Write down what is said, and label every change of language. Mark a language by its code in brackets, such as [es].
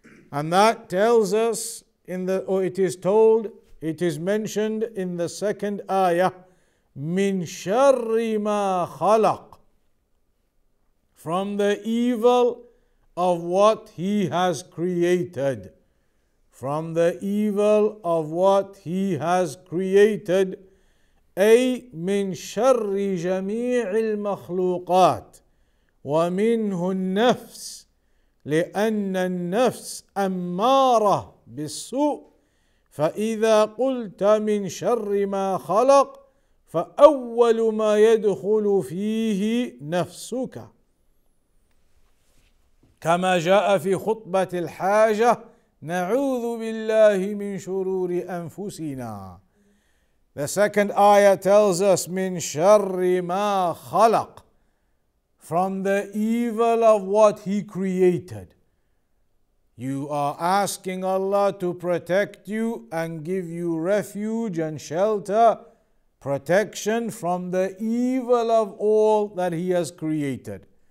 [en] And that tells us it is mentioned in the second ayah, [ar] min sharri ma khalaq, [en] from the evil of what He has created. From the evil of what He has created. [ar] أي من شر جميع المخلوقات ومنه النفس لأن النفس أمارة بالسوء فإذا قلت من شر ما خلق فأول ما يدخل فيه نفسك كما جاء في خطبة الحاجة نعوذ بالله من شرور أنفسنا. [en] The second ayah tells us [ar] من شر ما خلق, [en] from the evil of what He created. You are asking Allah to protect you and give you refuge and shelter, protection from the evil of all that He has created.